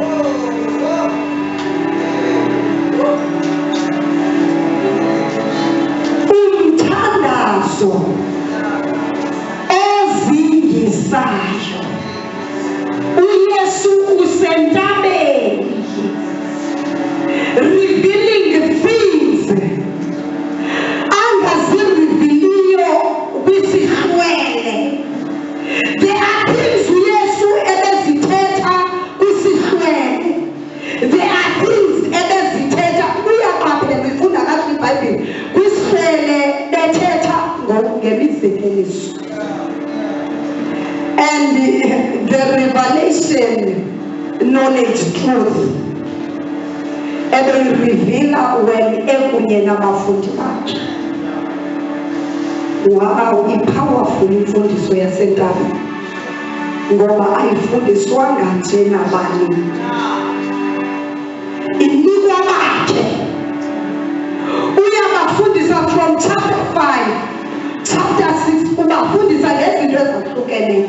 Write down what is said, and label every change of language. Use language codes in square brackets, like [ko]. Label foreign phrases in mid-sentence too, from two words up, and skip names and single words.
[xh] Umthandazo ozingisayo. uYesu usentabeni [en] revealing things [xh] angaziriviliyo kwisihlwele. [en] There are things [xh] uYesu ebezithetha kwisihlwele. [en] There are things [xh] ebezithetha uyaqaphela ifunda kahle iBhayibhile kwisihlwele bethetha ngemizekeliso. [en] And the revelation, knowledge, truth, reveala when [xh] ekunye nabafundi bakhe. Wow, i-powerful imfundiso yasentabeni ngoba ayifundiswanga nje nabani. Inikwa bakhe. [en] Uyabafundisa from chapter 5, chapter 6, [xh] ubafundisa ngezinto ezahlukeneyo.